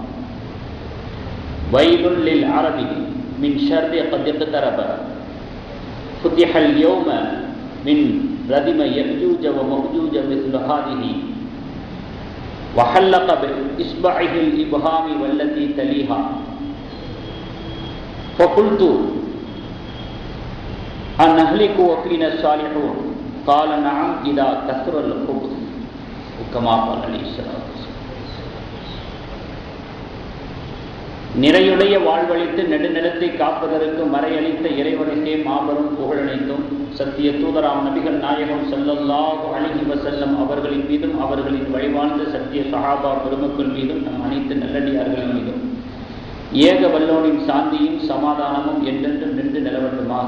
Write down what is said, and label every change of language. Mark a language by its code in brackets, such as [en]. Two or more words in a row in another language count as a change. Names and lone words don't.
[ar] ويل للعرب من شر قد اقترب، فتح اليوم من ردم يأجوج ومأجوج مثل هذه، وحلق بإصبعه الإبهام والتي تليها. فقلت: أنهلك وفينا الصالحون؟ قال: نعم إذا كثر الخبث. كما قال عليه الصلاة والسلام. [ta] நிறையுடைய வாழ்வழித்து நெடுநிலத்தை காப்பதற்கு மறையளித்த இறைவனுக்கே மாபெரும் புகழனைத்தும் சத்திய தூதராம் நபிகள் நாயகம் [ar] صلى الله عليه وسلم [ta] அவர்களின் மீதும் அவர்களின் வழிவாழ்ந்த சத்திய சஹாபா பெருமக்கள் மீதும் நம் அனைத்து நல்லடியார்களின் மீதும் ஏக வல்லோனின் சாந்தியும் சமாதானமும் என்றென்றும் நின்று நிலவட்டுமாக.